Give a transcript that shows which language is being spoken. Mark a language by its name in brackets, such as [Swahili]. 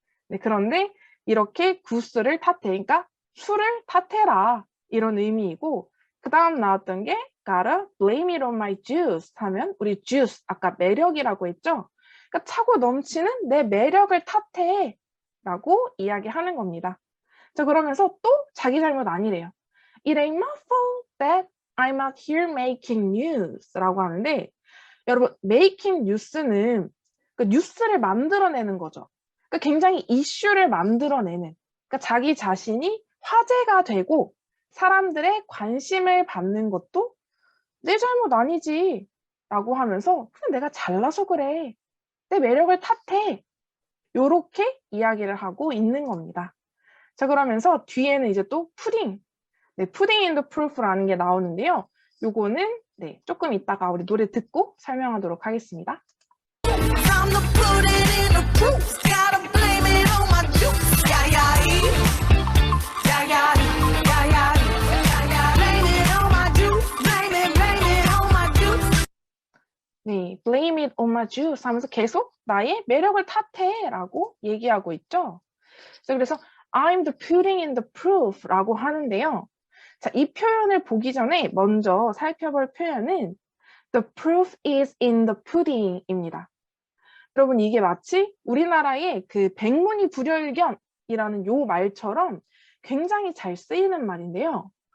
[Korean] 네, 그런데 이렇게 구스를 탓해, 그러니까 술을 탓해라 이런 의미이고 그 다음 나왔던 게 [English] gotta blame it on my juice [Korean] 하면 우리 juice 아까 매력이라고 했죠. 그러니까 차고 넘치는 내 매력을 탓해 라고 이야기하는 겁니다. 자 그러면서 또 자기 잘못 아니래요. [English] It ain't my fault that I'm out here making news [Korean] 라고 하는데 여러분 [English] making news는 [Korean] 그 뉴스를 만들어내는 거죠. 그러니까 굉장히 이슈를 만들어내는 그러니까 자기 자신이 화제가 되고 사람들의 관심을 받는 것도 내 잘못 아니지 라고 하면서 그냥 내가 잘나서 그래 내 매력을 탓해 요렇게 이야기를 하고 있는 겁니다. 자 그러면서 뒤에는 이제 또 푸딩 네, [English] putting in the proof [Korean] 라는 게 나오는데요. 요거는 네, 조금 이따가 우리 노래 듣고 설명하도록 하겠습니다. [English] I'm the pudding in the proof. Gotta blame it on my juice. Yeah, yeah, yeah, yeah, yeah, yeah, yeah. Blame it on my juice. Blame it on my juice. [Korean] 네, [English] blame it on my juice [Korean] 하면서 계속 나의 매력을 탓해라고 얘기하고 있죠. 그래서 [English] I'm the pudding in the proof [Korean] 라고 하는데요. 자, 이 표현을 보기 전에 먼저 살펴볼 표현은 [English] The proof is in the pudding [Korean] 입니다. 여러분, 이게 마치 우리나라의 그 백문이 불여일견이라는 요 말처럼 굉장히 잘 쓰이는 말인데요.